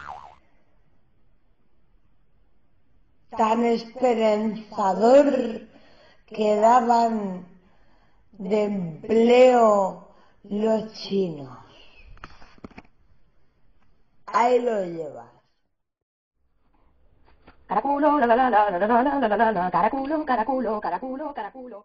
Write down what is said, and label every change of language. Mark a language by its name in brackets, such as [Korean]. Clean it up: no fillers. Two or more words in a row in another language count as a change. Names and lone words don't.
[Spanish] tan esperanzador que daban de empleo los chinos. Ahí lo llevas. Caraculo, la la la la la la la la la la, caraculo, caraculo, caraculo, caraculo.